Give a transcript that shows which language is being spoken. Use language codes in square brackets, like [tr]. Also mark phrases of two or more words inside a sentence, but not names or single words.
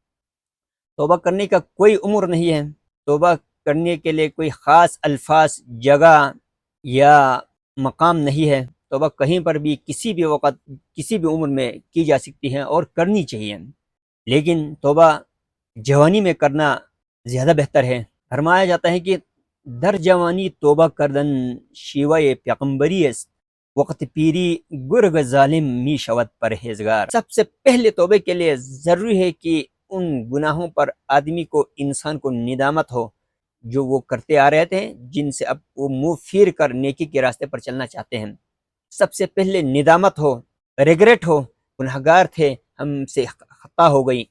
[ur] توبہ کرنے کا کوئی عمر نہیں ہے، توبہ کرنے کے لیے کوئی خاص الفاظ، جگہ یا مقام نہیں ہے۔ توبہ کہیں پر بھی، کسی بھی وقت، کسی بھی عمر میں کی جا سکتی ہے اور کرنی چاہیے، لیکن توبہ جوانی میں کرنا زیادہ بہتر ہے۔ فرمایا جاتا ہے کہ [fa] در جوانی توبہ کردن شیوہ پیغمبری است، وقت پیری گرگ ظالم می شود پرہیزگار۔ [ur] سب سے پہلے توبے کے لیے ضروری ہے کہ ان گناہوں پر آدمی کو، انسان کو ندامت ہو جو وہ کرتے آ رہے تھے، جن سے اب وہ منہ پھیر کر نیکی کے راستے پر چلنا چاہتے ہیں۔ سب سے پہلے ندامت ہو، ریگریٹ ہو، گنہگار تھے، ہم سے خطا ہو گئی۔